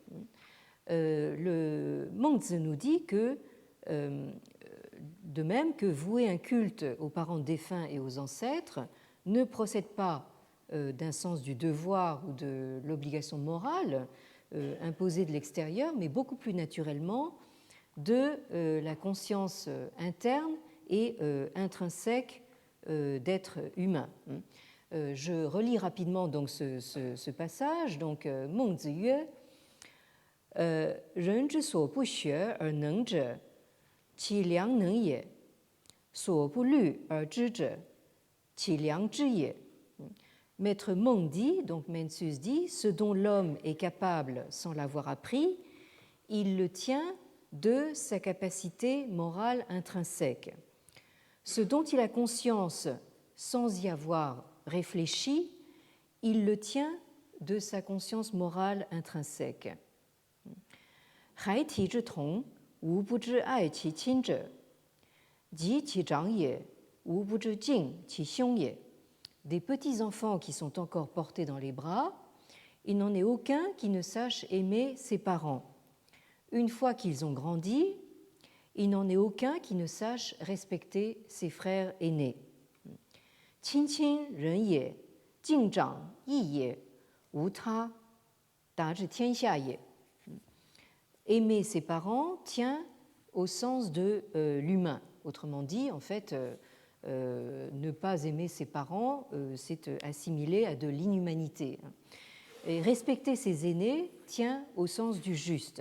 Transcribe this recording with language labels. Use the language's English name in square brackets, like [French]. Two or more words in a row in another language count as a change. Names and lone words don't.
[French] le Mengzi nous dit que, de même que vouer un culte aux parents défunts et aux ancêtres ne procède pas d'un sens du devoir ou de l'obligation morale imposée de l'extérieur, mais beaucoup plus naturellement de la conscience interne et intrinsèque d'être humain. Je relis rapidement donc ce passage. Donc, [Chinese] 孟子曰, 人之所不学而能者，其良能也；所不虑而知者，其良知也。 [French] Maître Meng dit, donc Mencius dit, ce dont l'homme est capable sans l'avoir appris, il le tient de sa capacité morale intrinsèque. Ce dont il a conscience sans y avoir réfléchi, il le tient de sa conscience morale intrinsèque. [Chinese] 孩提之童，无不知爱其亲者，及其长也，无不知敬其兄也. [French] Des petits-enfants qui sont encore portés dans les bras, il n'en est aucun qui ne sache aimer ses parents. Une fois qu'ils ont grandi, il n'en est aucun qui ne sache respecter ses frères aînés. [Chinese] 亲亲，仁也；敬长，义也；无他，达之天下也. [French] Aimer ses parents tient au sens de l'humain. Autrement dit, en fait, ne pas aimer ses parents, c'est assimilé à de l'inhumanité. Et respecter ses aînés tient au sens du juste.